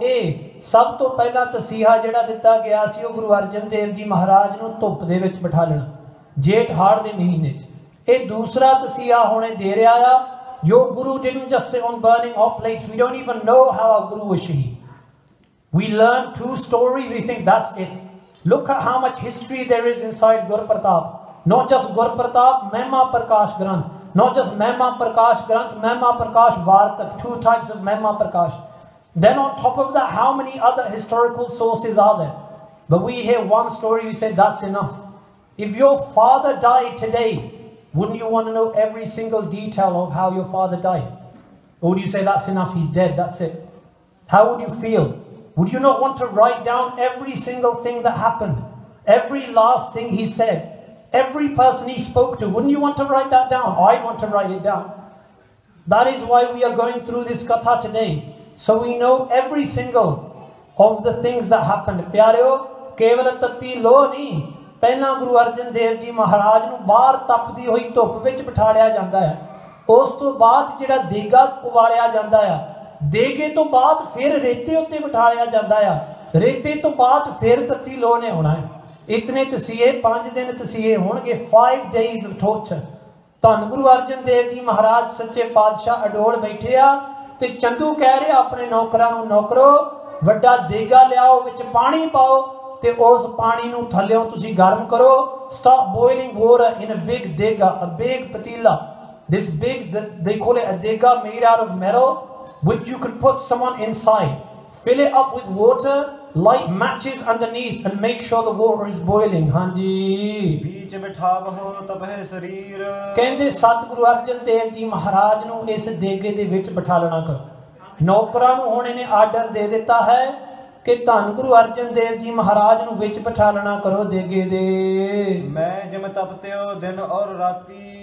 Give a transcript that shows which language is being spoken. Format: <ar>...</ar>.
<pa>ਇਹ ਸਭ ਤੋਂ ਪਹਿਲਾਂ ਤਸੀਹਾ ਜਿਹੜਾ ਦਿੱਤਾ ਗਿਆ ਸੀ ਉਹ ਗੁਰੂ ਅਰਜਨ ਦੇਵ ਜੀ ਮਹਾਰਾਜ ਨੂੰ ਧੁੱਪ ਦੇ ਵਿੱਚ ਬਿਠਾ ਲੈਣਾ, ਜੇਠ ਹਾੜ ਦੇ ਮਹੀਨੇ 'ਚ। ਇਹ ਦੂਸਰਾ ਤਸੀਹਾ ਹੁਣੇ ਦੇ ਰਿਹਾ ਆ, ਜੋ ਗੁਰੂ</pa> <en>didn't just sit on burning hot plates. We don't even know how our guru was shaheed. We learn 2 stories, we think that's it. Look at how much history there is inside Gur Pratap. Not just Gur Pratap, Mehma Prakash Granth. not just Mehma Prakash Granth, Mehma Prakash Vartak, 2 types of Mehma Prakash. Then on top of that, how many other historical sources are there? But we hear one story, we say that's enough. If your father died today, wouldn't you want to know every single detail of how your father died? Or would you say that's enough, he's dead, that's it? How would you feel? Would you not want to write down every single thing that happened? Every last thing he said? Every person he spoke to, wouldn't you want to write that down? I'd want to write it down. That is why we are going through this katha today. So we know every single of the things that happened.</en> <pa>Pyareo, keval tatti lo nahi. ਪਹਿਲਾਂ ਗੁਰੂ ਅਰਜਨ ਦੇਵ ਜੀ ਮਹਾਰਾਜ ਨੂੰ ਬਾਹਰ ਤਪਦੀ ਹੋਈ ਧੁੱਪ ਵਿੱਚ ਬਿਠਾੜਿਆ ਜਾਂਦਾ ਹੈ। ਉਸ ਤੋਂ ਬਾਅਦ ਜਿਹੜਾ ਦੇਗਾ ਉਬਾਲਿਆ ਜਾਂਦਾ ਆ, ਦੇਗੇ ਤੋਂ ਬਾਅਦ ਫਿਰ ਰੇਤੇ ਉੱਤੇ ਬਿਠਾੜਿਆ ਜਾਂਦਾ ਆ, ਰੇਤੇ ਤੋਂ ਬਾਅਦ ਫਿਰ ਤੱਤੀ ਲੋਹ ਨੇ ਹੋਣਾ ਹੈ। ਇਤਨੇ ਤਸੀਹੇ 5 ਦਿਨ ਤਸੀਹੇ ਹੋਣਗੇ,</pa> <en>5 days of torture।</en> <pa>ਧੰਨ ਗੁਰੂ ਅਰਜਨ ਦੇਵ ਜੀ ਮਹਾਰਾਜ ਸੱਚੇ ਪਾਤਸ਼ਾਹ ਅਡੋਲ ਬੈਠੇ ਆ ਤੇ ਚੰਦੂ ਕਹਿ ਰਿਹਾ ਆਪਣੇ ਨੌਕਰਾਂ ਨੂੰ, ਨੌਕਰੋ ਵੱਡਾ ਦੇਗਾ ਲਿਆਓ, ਵਿੱਚ ਪਾਣੀ ਪਾਓ ਤੇ ਉਸ ਪਾਣੀ ਨੂੰ ਥੱਲਿਓਂ ਤੁਸੀਂ ਗਰਮ ਕਰੋ।</pa> <en>stop boiling water in a big dega, a big patila. This big, they call it a dega, made out of metal, which you could put someone inside. Fill it up with water, light matches underneath and make sure the water is boiling.</en> <pa>ਹਾਂਜੀ बीच बिठावहो तपह शरीर। ਕਹਿੰਦੇ ਸਤਿਗੁਰੂ ਅਰਜਨ ਦੇਵ ਜੀ ਮਹਾਰਾਜ ਨੂੰ ਇਸ ਦੇਗੇ ਦੇ ਵਿੱਚ ਬਿਠਾਲਣਾ ਕਰੋ। ਨੌਕਰਾਂ ਨੂੰ ਹੁਣ ਇਹਨੇ ਆਰਡਰ ਦੇ ਦਿੱਤਾ ਹੈ ਕਿ ਧੰਨ ਗੁਰੂ ਅਰਜਨ ਦੇਵ ਜੀ ਮਹਾਰਾਜ ਨੂੰ ਵਿੱਚ ਬਿਠਾਲਣਾ ਕਰੋ ਦੇਗੇ ਦੇ। ਮੈਂ ਜਿਮ ਤਪਤਿਓ ਦਿਨ ਔਰ ਰਾਤੀ।</pa>